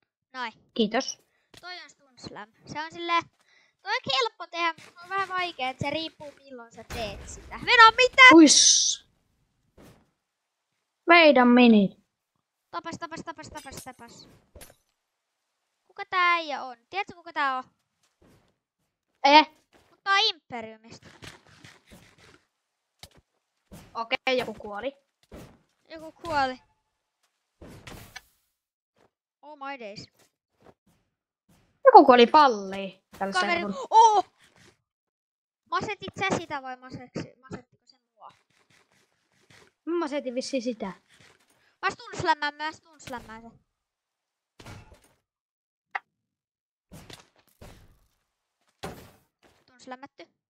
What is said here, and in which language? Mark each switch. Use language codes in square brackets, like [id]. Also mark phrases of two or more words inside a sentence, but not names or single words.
[fi] Noin. Kiitos. Toi on Stun Slam. Se on silleen... Toi on helppo tehdä, mutta se on vähän vaikea, että se riippuu milloin sä teet sitä. Meno mitä? Uiss. [en] Wait a minute. [fi] Tapas. Kuka tää äijä on? Tiedätkö kuka tää on? Mutta tää on Imperiumista. Okei, joku kuoli. Joku kuoli. [en] Oh my days. [fi] Joku kuoli palliin. Kaveri. Oh! Masetit sä sitä vai masettiko se mua? Mä masetin vissiin sitä. Mä stunslämmään se. Stunslämmätty.